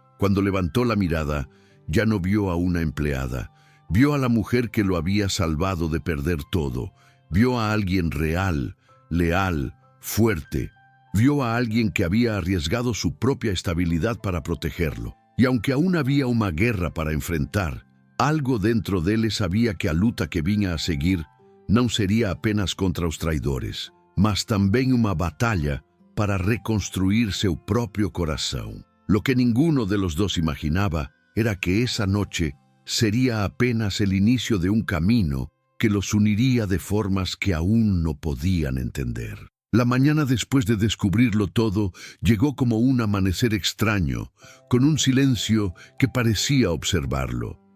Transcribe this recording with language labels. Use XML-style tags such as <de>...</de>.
<es>Cuando levantó la mirada, ya no vio a una empleada. Vio a la mujer que lo había salvado de perder todo. Vio a alguien real, leal, fuerte. Vio a alguien que había arriesgado su propia estabilidad para protegerlo. Y aunque aún había una guerra para enfrentar, algo dentro de él sabía que</es> <pt>a luta que vinha a seguir não sería apenas contra os traidores, mas também uma batalha para reconstruir seu próprio coração.</pt> <es>Lo que ninguno de los dos imaginaba era que esa noche sería apenas el inicio de un camino que los uniría de formas que aún no podían entender. La mañana después de descubrirlo todo llegó como un amanecer extraño, con un silencio que parecía observarlo.</es>